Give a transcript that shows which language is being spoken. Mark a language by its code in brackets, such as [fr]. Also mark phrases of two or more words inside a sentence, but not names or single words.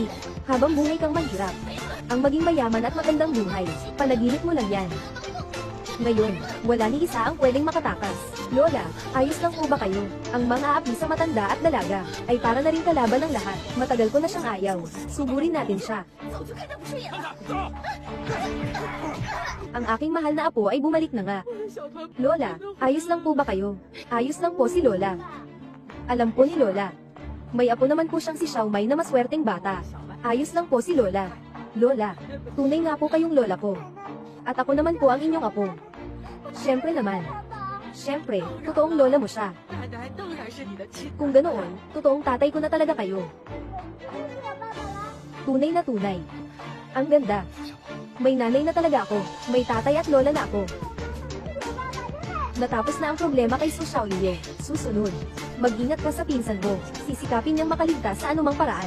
[tl] Habang buhay kang mahirap. Ang maging mayaman at magandang buhay, panaginip mo lang yan. Ngayon, wala ni isa ang pwedeng makatakas. Lola, ayos lang po ba kayo? Ang mga api sa matanda at dalaga, ay para na rin kalaban ng lahat. Matagal ko na siyang ayaw. Sugurin natin siya. [zh] 早就看他不顺眼了。 [tl] Ang aking mahal na apo ay bumalik na nga. Lola, ayos lang po ba kayo? Ayos lang po si Lola. Alam po ni Lola. May apo naman po siyang si Xiaomai na maswerteng bata. Ayos lang po si Lola. Lola, tunay nga po kayong lola ko. At ako naman po ang inyong apo. Siyempre naman. Siyempre, totoong lola mo siya. [zh] 奶奶当然是你的亲。 [tl] Kung ganoon, totoong tatay ko na talaga kayo. Tunay na tunay. Ang ganda. May nanay na talaga ako, may tatay at lola na ako. Natapos na ang problema kay Su Xiaoliu. Susunod, mag-ingat ka sa pinsan mo. Sisikapin niyang makaligtas sa anumang paraan.